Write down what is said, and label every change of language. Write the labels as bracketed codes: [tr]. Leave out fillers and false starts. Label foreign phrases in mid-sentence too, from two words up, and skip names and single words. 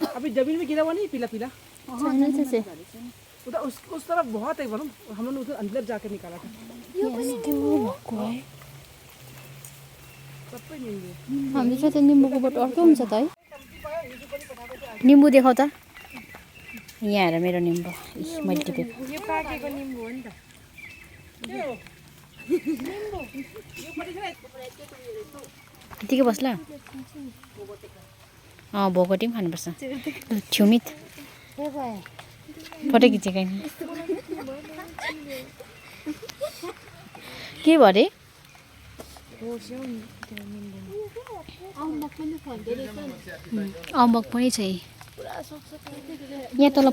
[hi] जमीन में गिरा हुआ नहीं पीला पीला [ne] छैन से [hi] उधर उस तरफ बहुत है वरुण हम लोग उधर अंदर जाके निकाला था सबै निम्बु [ne] हामी चाहिँ त्यो निम्बुको बोट अर्कै हुन्छ त है निम्बु देखाउ त यहाँ हेर मेरो निम्बु मैले टिपेको यो पाकेको निम्बु हो नि त यतिकै बस्ला भोगटी पनि खानुपर्छ छ्युमित फोटो खिचेको के भयो अरे अम्बक पनि छ यहाँ तल